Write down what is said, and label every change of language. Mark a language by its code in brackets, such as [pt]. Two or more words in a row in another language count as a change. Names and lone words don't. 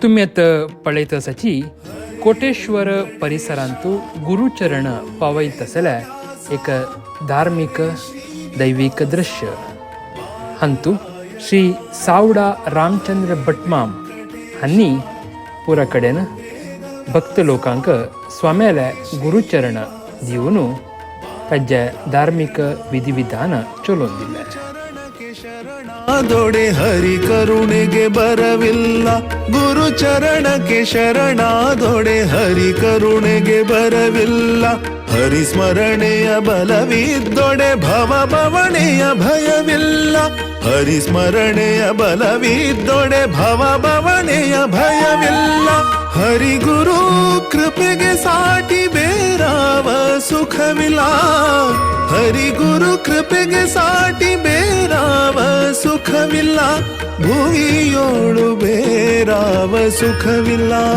[kok] तुम्ही आता पळयत आसाची कोटेश्वर परिसरांतू गुरुचरण पावयत आसल्या एक धार्मिक दैवीक दृश्य हंतू श्री सावडा रामचंद्र भटमाम हांनी पुरा कडेन भक्त लोकांक स्वाम्याल्या गुरुचरण दिवन ताजे धार्मिक विधिविधान चलोवन दिले. [kn] ದೊಡೆ ಹರಿ ಕರುಣೆಗೆ ಬರವಿಲ್ಲ ಗುರುಚರಣಕ್ಕೆ ಶರಣಾದೊಡೆ ಹರಿ ಕರುಣೆಗೆ ಬರವಿಲ್ಲ ಹರಿ ಸ್ಮರಣೆಯ ಬಲವಿದ್ದೊಡೆ ಭವ ಭವಣೆಯ ಭಯವಿಲ್ಲ ಹರಿ ಸ್ಮರಣೆಯ ಬಲವಿದ್ದೊಡೆ ಭವ ಭವಣೆಯ ಭಯವಿಲ್ಲ ಹರಿ ಗುರು ಕೃಪೆಗೆ ಸಾಟಿ ಬೇರಾವ ಸುಖವಿಲ್ಲ ಹರಿ ಗುರು ಕೃಪೆಗೆ ಸಾಟಿ ಬೇರಾವ ಸುಖವಿಲ್ಲ ಭುವಿಯೋಳು ಬೇರಾವ ಸುಖವಿಲ್ಲ